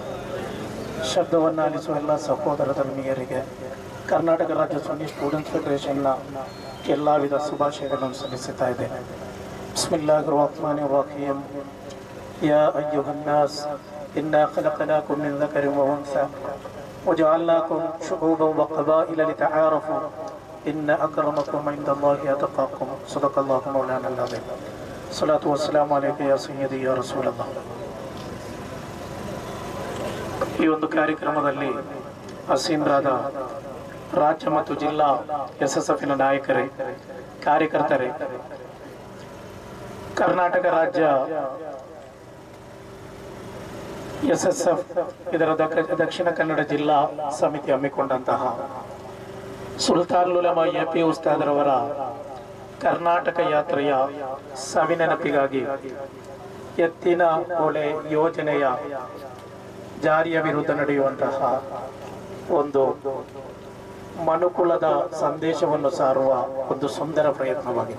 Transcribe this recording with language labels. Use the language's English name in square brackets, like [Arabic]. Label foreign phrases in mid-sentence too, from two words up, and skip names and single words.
[Kannada] ಶಬ್ದವನ್ನು ಆಲಿಸುವ ಎಲ್ಲ ಸಹೋದರ ಧರ್ಮೀಯರಿಗೆ ಕರ್ನಾಟಕ ರಾಜ್ಯ ಸುನ್ನಿ ಸ್ಟೂಡೆಂಟ್ಸ್ ಫೆಡರೇಷನ್ನ ಎಲ್ಲ ವಿಧ ಶುಭಾಶಯಗಳನ್ನು ಸಲ್ಲಿಸುತ್ತಾ ಇದ್ದೇನೆ. [Arabic] بسم الله الرحمن الرحيم. يا أيها الناس إنا خلقناكم من ذكر وأنثى وجعلناكم شعوبا وقبائل لتعارفوا إن أكرمكم عند الله أتقاكم. صدق الله مولانا العظيم. الصلاة والسلام عليك يا سيدي يا رسول الله. [Kannada] ಈ ಒಂದು ಕಾರ್ಯಕ್ರಮದಲ್ಲಿ ಹಸೀನರಾದ ರಾಜ್ಯ ಮತ್ತು ಜಿಲ್ಲಾ SSF ನ ನಾಯಕರೇ, ಕಾರ್ಯಕರ್ತರೇ, ಕರ್ನಾಟಕ ರಾಜ್ಯ SSF ಇದರ ದಕ್ಷಿಣ ಕನ್ನಡ ಜಿಲ್ಲಾ ಸಮಿತಿ ಹಮ್ಮಿಕೊಂಡಂತಹ ಸುಲ್ತಾನ್ ಉಲಮಾ AP ಉಸ್ತಾದರವರ ಕರ್ನಾಟಕ ಯಾತ್ರೆಯ ಸವಿನೆನಪಿಗಾಗಿ ಎತ್ತಿನ ಹೊಳೆ ಯೋಜನೆಯ ಜಾರಿಯ ವಿರುದ್ಧ ನಡೆಯುವಂತಹ ಒಂದು ಮನುಕುಲದ ಸಂದೇಶವನ್ನು ಸಾರುವ ಒಂದು ಸುಂದರ ಪ್ರಯತ್ನವಾಗಿದೆ.